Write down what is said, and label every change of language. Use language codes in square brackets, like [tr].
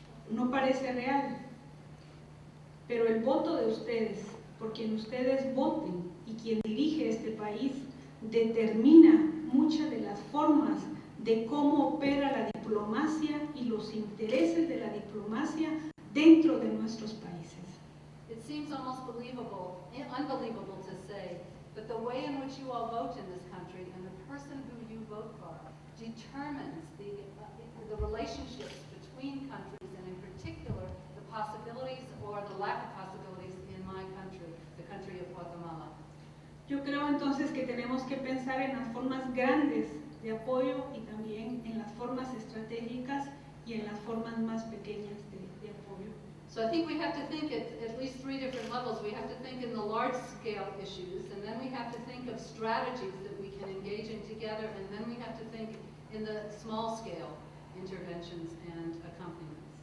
[es] No parece real, pero el voto de ustedes, por quien ustedes voten y quien dirige este país, determina muchas de las formas de cómo opera la diplomacia y los intereses de la diplomacia dentro de nuestros países. [en] It seems almost unbelievable to say, but the way in which you all vote in this country and the person who you vote for determines the relationships between countries, and in particular the possibilities or the lack of possibilities in my country, the country of Guatemala. [es] Yo creo entonces que tenemos que pensar en las formas grandes de apoyo y también en las formas estratégicas y en las formas más pequeñas de apoyo. [en] So I think we have to think at least three different levels. We have to think in the large-scale issues, and then we have to think of strategies that we can engage in together, and then we have to think in the small-scale interventions and accompaniments.